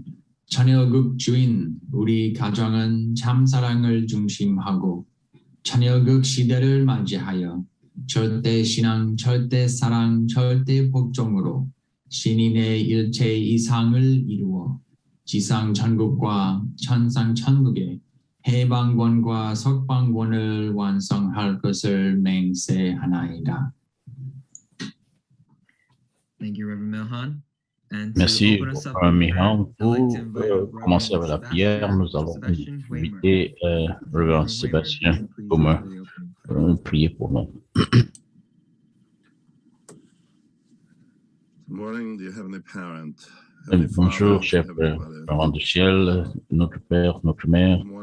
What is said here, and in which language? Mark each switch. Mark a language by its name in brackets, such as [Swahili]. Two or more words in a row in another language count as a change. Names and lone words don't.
[Korean] 자녀극 주인 우리 가정은 참사랑을 중심하고 자녀극 시대를 맞이하여 절대신앙, 절대사랑, 절대복종으로 신인의 일체 이상을 이루어 지상천국과 천상천국의 해방권과 석방권을 완성할 것을 맹세하나이다. [English] Thank you, Reverend Milhan. [French] Merci, Mihan. Pour commencer avec la prière, nous allons inviter Reverend Sébastien pour prier pour nous. Bonjour, cher parents du ciel, notre Père, notre Mère.